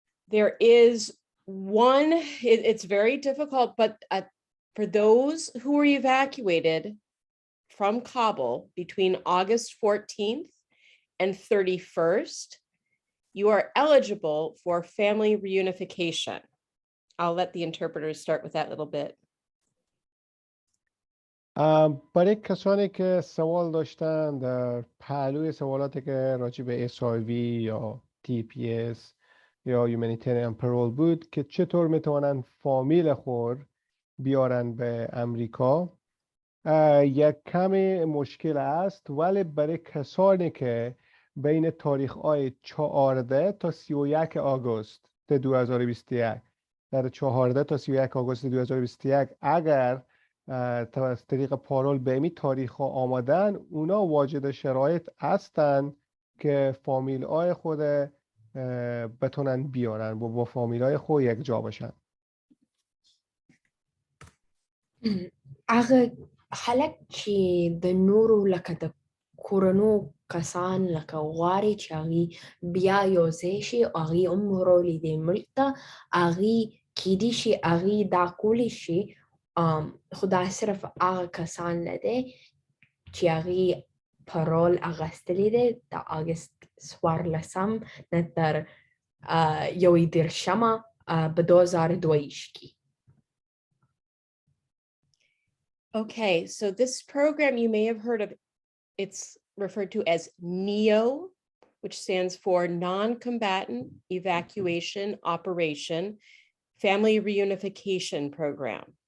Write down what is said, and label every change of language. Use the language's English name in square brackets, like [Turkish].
[English] There is one, it's very difficult, but for those who were evacuated from Kabul between August 14th and 31st, you are eligible for family reunification. I'll let the interpreters start with that little bit. [Persian] برای کسانی که سوال داشتن در پهلوی سوالاتی که راجع به SIV یا TPS یا Humanitarian Parole بود که چطور میتونن فامیل خود بیارن به امریکا، یک کمی مشکل است، ولی برای کسانی که بین تاریخ های 14 تا 31 آگوست 2021 در 14 تا 31 آگوست 2021 اگر از طریق پارول به این تاریخ ها آمدن، اونا واجد شرایط هستن که فامیل های خود بتونن بیارن و با فامیل های خود یک جا باشن. [Pashto] هغه خلک چې د نورو لکه د کورنو کسان لکه غواړي چې هغوی بیا یو ځای شي او هغوی هم راولي دې ملک ته، هغوی کیدای شي هغوی دا کولی شي، خو دا صرف هغه کسان نه دی چې هغوی پارول اخیستلی دی د اګست 14 نه تر 31 په 2022 کې. [English] Okay, so this program you may have heard of, it's referred to as NEO which stands for Non-Combatant Evacuation Operation Family Reunification Program.